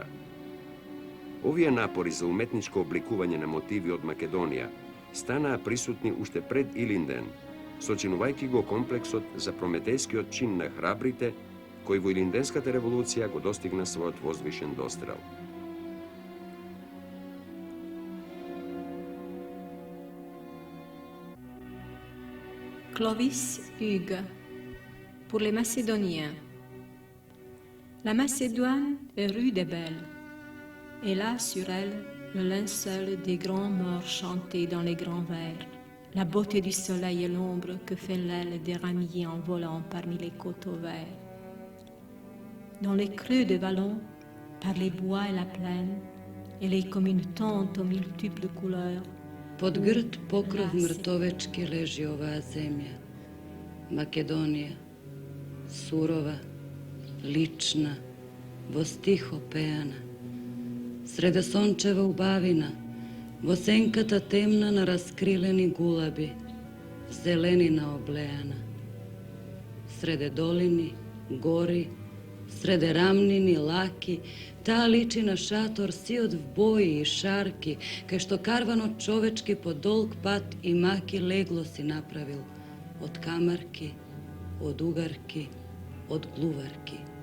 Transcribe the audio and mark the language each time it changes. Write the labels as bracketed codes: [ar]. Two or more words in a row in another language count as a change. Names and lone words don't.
[mk] Овие напори за уметничко обликување на мотиви од Македонија станаа присутни уште пред Илинден, сочинувајќи го комплексот за прометејскиот чин на храбрите, кој во Илинденската револуција го достигна својот возвишен дострел. [fr] Clovis Hugues, pour les Macédoniens. La Macédoine est rude et belle, et là sur elle, le linceul des grands morts chantés dans les grands vers, la beauté du soleil et l'ombre que fait l'aile des ramiers en volant parmi les coteaux verts. Dans les creux de vallons, par les bois et la plaine, elle est comme une tente aux multiples couleurs. [mk] Под грд покров мртовечки лежи оваа земја, Македонија, сурова, лична, во стих опеана, среде сончева убавина, во сенката темна на раскрилени гулаби, зеленина облеана, среде долини, гори, среде рамнини, лаки, таа личи на шатор сиот в бои и шарки, кај што карванот човечки по долг пат и маки легло си направил, од камарки, од угарки, од глуварки.